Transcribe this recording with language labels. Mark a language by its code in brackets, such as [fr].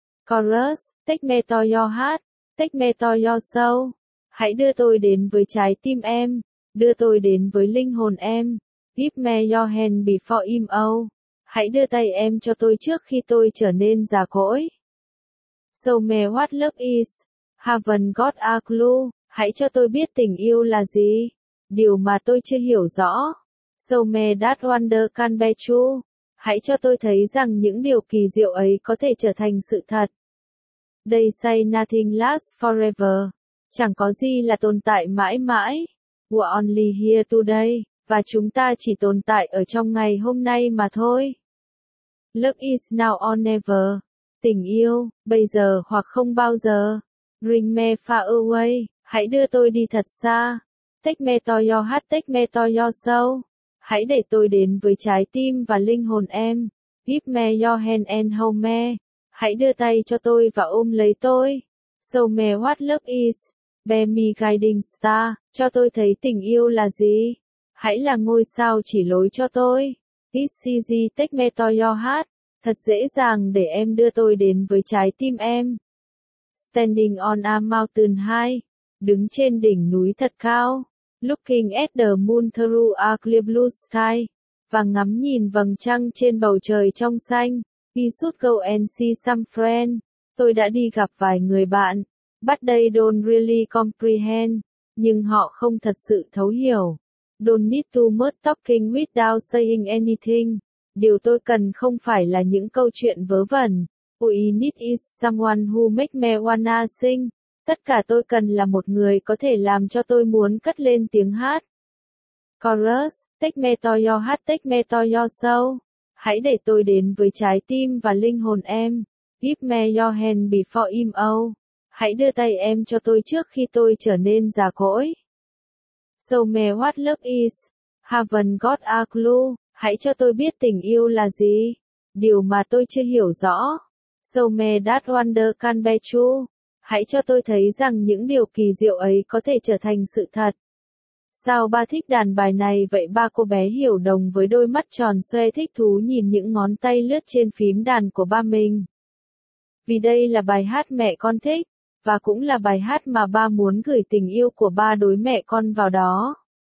[vi] Chorus, [en] take me to your heart, take me to your soul, [vi] hãy đưa tôi đến với trái tim em, đưa tôi đến với linh hồn em, [en] give me your hand before I'm old, [vi] hãy đưa tay em cho tôi trước khi tôi trở nên già cỗi. [en] So me what love is, haven't got a clue. [vi] Hãy cho tôi biết tình yêu là gì, điều mà tôi chưa hiểu rõ. [en] So me that wonder can be true. [vi] Hãy cho tôi thấy rằng những điều kỳ diệu ấy có thể trở thành sự thật. [en] They say nothing lasts forever. [vi] Chẳng có gì là tồn tại mãi mãi. [en] We're only here today. [vi] Và chúng ta chỉ tồn tại ở trong ngày hôm nay mà thôi. [en] Love is now or never. [vi] Tình yêu, bây giờ hoặc không bao giờ. [en] Bring me far away. [vi] Hãy đưa tôi đi thật xa. [en] Take me to your heart, take me to your soul. [vi] Hãy để tôi đến với trái tim và linh hồn em. [en] Give me your hand and hold me. [vi] Hãy đưa tay cho tôi và ôm lấy tôi. [en] Show me what love is. Be me guiding star. [vi] Cho tôi thấy tình yêu là gì. Hãy là ngôi sao chỉ lối cho tôi. [en] It's easy, take me to your heart. [vi] Thật dễ dàng để em đưa tôi đến với trái tim em. [en] Standing on a mountain high. [vi] Đứng trên đỉnh núi thật cao, [en] looking at the moon through a clear blue sky, [vi] và ngắm nhìn vầng trăng trên bầu trời trong xanh, [en] we should go and see some friend, [vi] tôi đã đi gặp vài người bạn, [en] but they don't really comprehend, [vi] nhưng họ không thật sự thấu hiểu, [en] don't need too much talking without saying anything, [vi] điều tôi cần không phải là những câu chuyện vớ vẩn, [en] what I need is someone who make me wanna sing. [vi] Tất cả tôi cần là một người có thể làm cho tôi muốn cất lên tiếng hát. [en] Chorus, take me to your heart, take me to your soul. [vi] Hãy để tôi đến với trái tim và linh hồn em. [en] Give me your hand before I'm old. [vi] Hãy đưa tay em cho tôi trước khi tôi trở nên già cỗi. [en] Show me what love is. Haven't got a clue. [vi] Hãy cho tôi biết tình yêu là gì. Điều mà tôi chưa hiểu rõ. [en] Show me that wonder can be true. [vi] Hãy cho tôi thấy rằng những điều kỳ diệu ấy có thể trở thành sự thật. Sao ba thích đàn bài này vậy? Ba cô bé Hiểu Đồng với đôi mắt tròn xoe thích thú nhìn những ngón tay lướt trên phím đàn của ba mình. Vì đây là bài hát mẹ con thích, và cũng là bài hát mà ba muốn gửi tình yêu của ba đối mẹ con vào đó.